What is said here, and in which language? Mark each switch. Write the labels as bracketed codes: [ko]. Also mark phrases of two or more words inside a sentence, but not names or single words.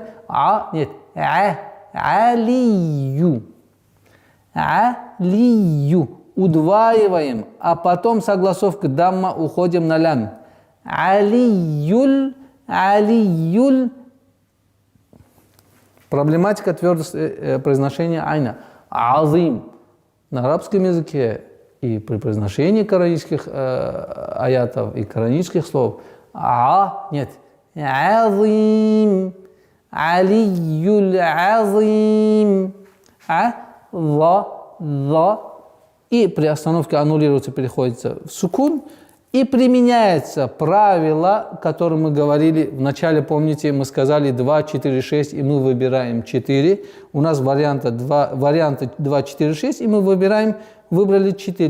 [ru] Нет. Алию. Алию. Удваиваем, а потом согласовка дамма уходим на лям. Алиюль. Алиюль. Проблематика твердости произношения айна. Азим. На арабском языке и при произношении коранических аятов и коранических слов. Нет. Азим. [ar] العلي العظيم. [ru] За. И при остановке аннулируется, переходится в сукун. И применяется правило, о котором мы говорили в начале, помните, мы сказали 2, 4, 6, и мы выбираем 4. У нас варианты 2, 4, 6, и мы выбрали 4.